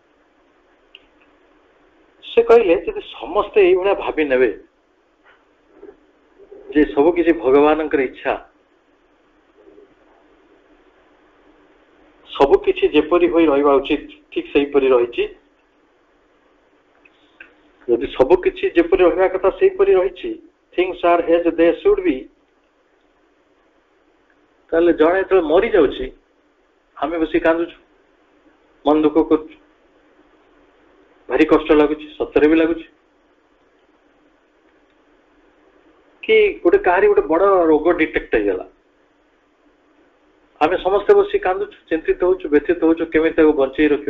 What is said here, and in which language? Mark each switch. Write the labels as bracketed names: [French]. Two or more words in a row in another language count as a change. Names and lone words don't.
[Odia] ସେ କହିଲେ ଯଦି ସମସ୍ତେ ଏଇଭଳିଆ ଭାବି ନେବେ ଯେ ସବୁ କିଛି ଭଗବାନଙ୍କର ଇଚ୍ଛା, ସବୁ କିଛି ଯେପରି ହୋଇ ରହିବା ଉଚିତ ଠିକ ସେହିପରି ରହିଛି, ଯଦି ସବୁ କିଛି ଯେପରି ରହିବା କଥା ସେହିପରି ରହିଛି, [English] things are as they should be, [Odia] ତାହେଲେ ଜଣେ ଯେତେବେଳେ ମରି ଯାଉଛି ଆମେ ବସି କାନ୍ଦୁଛୁ, ମନ ଦୁଃଖ କରୁଛୁ, ଭାରି କଷ୍ଟ ଲାଗୁଛି, ସତରେ ବି ଲାଗୁଛି। କି ଗୋଟେ କାହାରି ଗୋଟେ ବଡ ରୋଗ ଡିଟେକ୍ଟ ହେଇଗଲା, ଆମେ ସମସ୍ତେ ବସି କାନ୍ଦୁଛୁ, ଚିନ୍ତିତ ହଉଛୁ, ବ୍ୟଥିତ ହଉଛୁ, କେମିତି ତାକୁ ବଞ୍ଚେଇ ରଖିବା।